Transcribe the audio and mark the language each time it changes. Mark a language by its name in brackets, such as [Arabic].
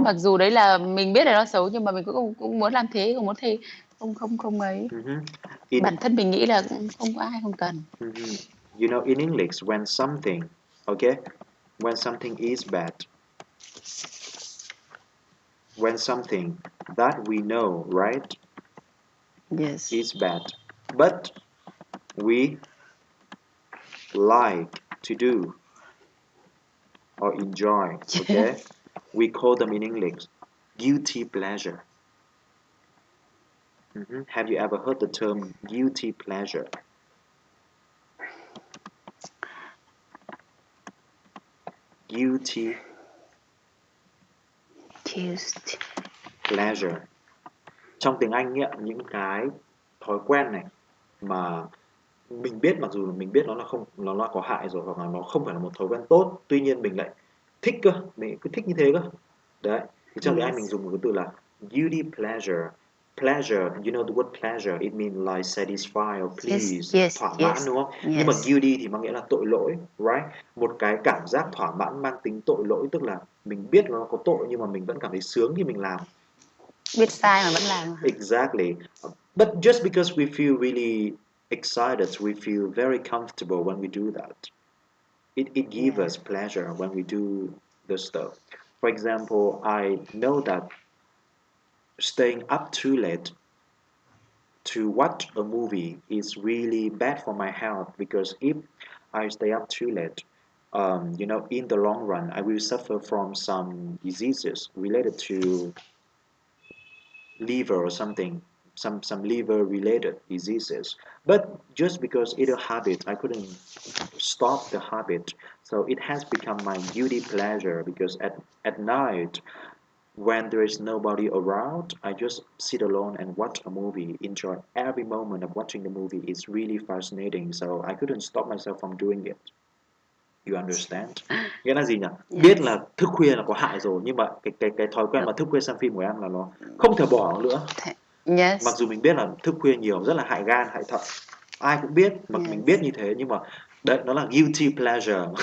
[Vietnamese] Mặc dù đấy là mình biết là nó xấu nhưng mà mình cũng muốn làm thế, không muốn thế, không không không ấy. mhm. In Bản thân mình nghĩ là cũng không có ai không cần. mhm. [English] You know, in English, when something, okay, when something is bad, when something that we know, right, Yes. is bad, but we like to do or enjoy, okay, Yes. we call them in English guilty pleasure. Have you ever heard the term guilty pleasure? Guilty Guilty. Pleasure. [Vietnamese] Trong tiếng Anh ấy, những cái thói quen này mà mình biết, mặc dù mình biết nó là có hại rồi, hoặc là nó không phải là một thói quen tốt, tuy nhiên mình lại thích cơ, mình cứ thích như thế cơ. Đấy, thì trong tiếng Anh mình [English] Yes. [Vietnamese] dùng một cái từ là guilty pleasure. [English] Pleasure, you know the word pleasure, it means like satisfy or please, Yes. [Vietnamese] thỏa mãn đúng không? Nhưng mà [English] Yes. [Vietnamese] guilty thì mang nghĩa là tội lỗi, right? Một cái cảm giác thỏa mãn mang tính tội lỗi, tức là mình biết nó có tội nhưng mà mình vẫn cảm thấy sướng khi mình làm. Biết sai mà vẫn làm hả? [English] Exactly. But just because we feel really excited, we feel very comfortable when we do that. It gives Yeah. us pleasure when we do the stuff. For example, I know that staying up too late to watch a movie is really bad for my health, because if I stay up too late, in the long run, I will suffer from some diseases related to liver or something, some liver related diseases. But just because it's a habit, I couldn't stop the habit. So it has become my guilty pleasure, because at night, when there is nobody around, I just sit alone and watch a movie, enjoy every moment of watching the movie. It's really fascinating, so I couldn't stop myself from doing it. You understand? [Vietnamese] Nghĩa là gì nhỉ? Biết [English] Yes. [Vietnamese] là thức khuya là có hại rồi, nhưng mà cái thói quen mà thức khuya xem phim của em là nó không thể bỏ nữa. Mặc [English] Yes. [Vietnamese] dù mình biết là thức khuya nhiều rất là hại gan, hại thận. Ai cũng biết, mà mình biết [English] Yes. [Vietnamese] như thế, nhưng mà đấy, nó là guilty pleasure.